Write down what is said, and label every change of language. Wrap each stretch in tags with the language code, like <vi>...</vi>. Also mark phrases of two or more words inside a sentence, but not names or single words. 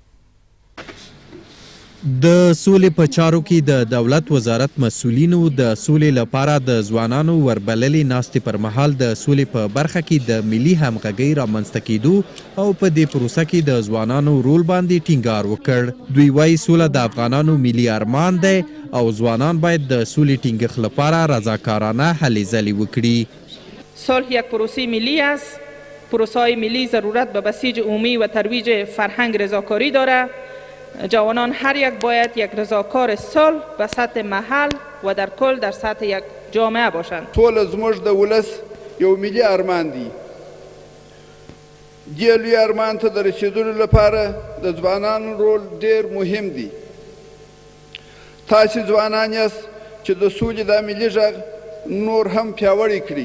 <ps>د سولې په چارو کې د دولت وزارت مسؤلینو د سولې لپاره د ځوانانو وربللې ناستې پر مهال د سولې په برخه کې د ملي همغږۍ رامنځته کېدو او په دې پروسه کې د ځوانانو رول باندې ټینګار وکړ. دوی وایي سوله د افغانانو ملي ارمان دی او ځوانان باید د سولې ټینګښت لپاره رضاکارانه هلې ځلې وکړي.</ps> <fa>صلح یک پروسه ملی است. پروسه ملی ضرورت به بسیج عمومی و ترویج فرهنگ رضاکاری دارد. جوانان هر یک باید یک رضاکار صلح به سطح محل و در کل در سطح یک جامعه باشند.</fa> <ps>سوله زموږ د ولس یو ملي ارمان دی. دې لوی ارمان ته د رسیدلو لپاره د ځوانانو رول ډیر مهم دی. تاسې ځوانان یاست چې د سولې دا ملي غږ نور هم پیاوړی کړي.</ps>